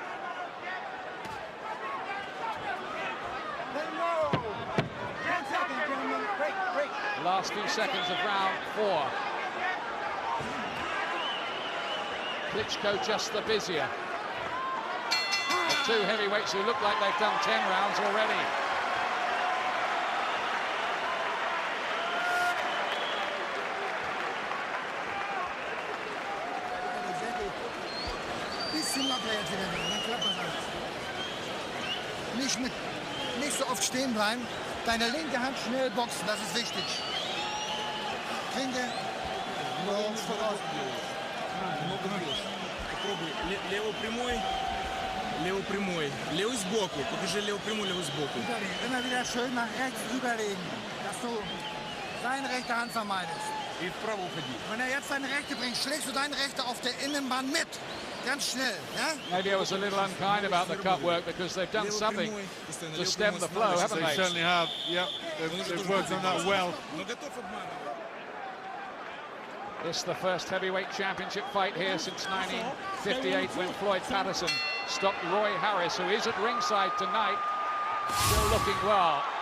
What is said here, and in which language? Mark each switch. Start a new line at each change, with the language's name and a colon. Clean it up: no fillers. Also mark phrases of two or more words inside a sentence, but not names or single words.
English: Last few seconds of round 4. Klitschko just the busier. The two heavyweights who look like they've done 10 rounds already.
German: Nicht so oft stehen bleiben. Deine linke Hand schnell boxen, das ist wichtig. Trinke.
Russian: Лево прямой, левый сбоку. Покажи лево прямой, левый сбоку.
German: Immer wieder schön nach rechts rüberlegen, dass du seine rechte Hand vermeidest.
Russian: И вправо уходи.
German: Wenn jetzt seine rechte bringt, schlägst du deine rechte auf der Innenbahn mit. Ganz schnell, ja?
English: Maybe I was a little unkind about the cut work because they've done something to stem the flow, haven't They they? certainly have. Yep, they've worked on that well. This is the first heavyweight championship fight here since 1958 when Floyd Patterson stopped Roy Harris, who is at ringside tonight, still looking well.